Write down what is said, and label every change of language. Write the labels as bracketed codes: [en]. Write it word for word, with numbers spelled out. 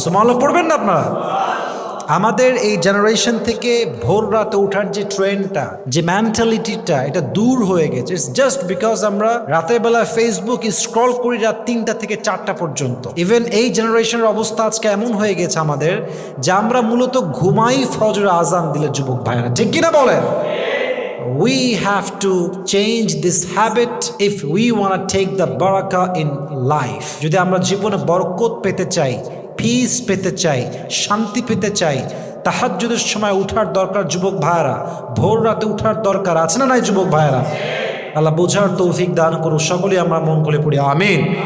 [bn] সুবহানাল্লাহ পড়বেন না আপনারা? আমাদের এই জেনারেশন থেকে ভোর রাতে ওঠার যে ট্রেন্ডটা, যে মেন্টালিটিটা, এটা দূর হয়ে গেছে। [en] it's just because [bn] আমরা রাতের বেলা ফেসবুক স্ক্রল করি রাত তিনটা থেকে চারটা পর্যন্ত। ইভেন এই জেনারেশনের অবস্থা আজকে এমন হয়ে গেছে আমাদের, যে আমরা মূলত ঘুমাই ফজর আজান দিলে। যুবক ভাইরা ঠিক কিনা বলেন? [en] We have to change this habit if we want to take the barakah in life. [bn] যদি আমরা জীবনে বরকত পেতে চাই, পিস পেতে চাই, শান্তি পেতে চাই, তাহাজ্জুদের সময় উঠার দরকার যুবক ভাইরা, ভোর রাতে উঠার দরকার আছে না নাই যুবক ভাইরা? আল্লাহ বোঝার তৌফিক দান করুন। সকলেই আমরা মন খুলে পড়ি আমিন।